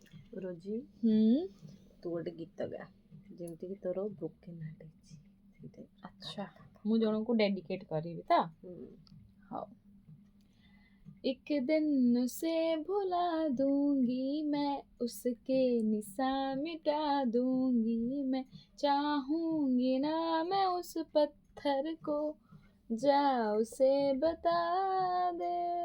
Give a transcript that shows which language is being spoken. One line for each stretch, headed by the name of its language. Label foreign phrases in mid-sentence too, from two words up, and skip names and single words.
Odia: ରୋଜି ତୁ ଗୋଟେ ଗୀତ ଗା ଯେମିତିକି ତୋର
English: broken heart
Odia: ହେଇଛି ସେଇଟା। ଆଚ୍ଛା ମୁଁ ଜଣଙ୍କୁ ଡେଡିକେଟ୍ କରିବି ତ। ହଉ।
Hindi: एक दिन उसे भुला दूंगी मैं, उसके निशान मिटा दूंगी मैं, चाहूंगी ना मैं उस पत्थर को, जा उसे बता दे,